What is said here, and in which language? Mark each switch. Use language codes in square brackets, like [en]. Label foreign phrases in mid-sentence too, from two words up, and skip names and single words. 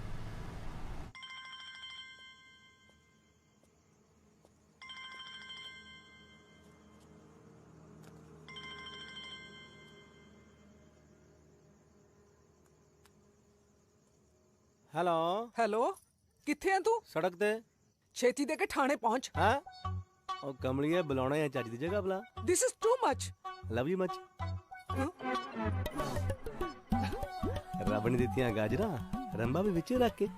[pa] ਹੈਲੋ ਹੈਲੋ ਕਿੱਥੇ ਹੈ ਤੂੰ? ਸੜਕ ਤੇ ਛੇਤੀ ਦੇ ਕੇ ਥਾਣੇ ਪਹੁੰਚ। ਹਾਂ ਓ ਕਮਲੀਏ ਬੁਲਾਉਣਾ ਹੈ ਚਾਚੀ ਦੀ ਜਗ੍ਹਾ ਬੁਲਾ। [en] This is too much. Love you much. [pa] ਰੱਬ ਨੇ ਦਿੱਤੀਆਂ ਗਾਜਰਾਂ ਰੰਬਾ ਭੀ ਵਿੱਚ ਰੱਖ ਕੇ।